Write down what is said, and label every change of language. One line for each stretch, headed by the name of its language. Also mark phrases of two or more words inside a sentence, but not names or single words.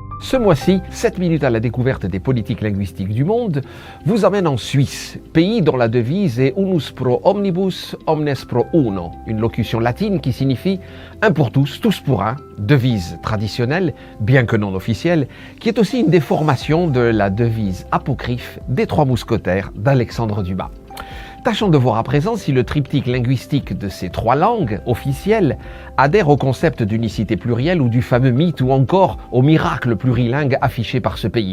French: Ce mois-ci, 7 minutes à la découverte des politiques linguistiques du monde vous emmène en Suisse, pays dont la devise est
Latin: Unus pro omnibus, omnes pro uno,
French: une locution latine qui signifie un pour tous pour un, devise traditionnelle, bien que non officielle, qui est aussi une déformation de la devise apocryphe des Trois Mousquetaires d'Alexandre Dumas. Tâchons de voir à présent si le triptyque linguistique de ces trois langues officielles adhère au concept d'unicité plurielle ou du fameux mythe ou encore au miracle plurilingue affiché par ce pays.